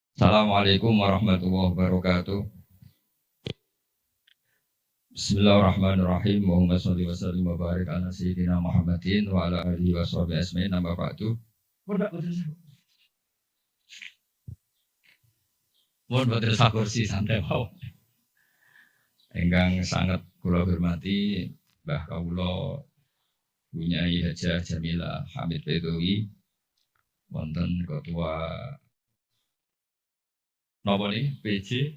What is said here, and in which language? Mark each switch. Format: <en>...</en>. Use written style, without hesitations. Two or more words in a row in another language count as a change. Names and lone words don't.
<ar>السلام عليكم ورحمة الله وبركاته بسم الله الرحمن الرحيم. اللهم صل وسلم وبارك على سيدنا محمد وعلى آله وصحبه أجمعين. أما بعد.</ar> <jv>Mohon boten sakursi santai mawon. Ingkang sangat kula hormati Mbah kawula Bunyai Hajah Jamilah Hamid Bedowi, wonten ketua napa niki PJ.</jv>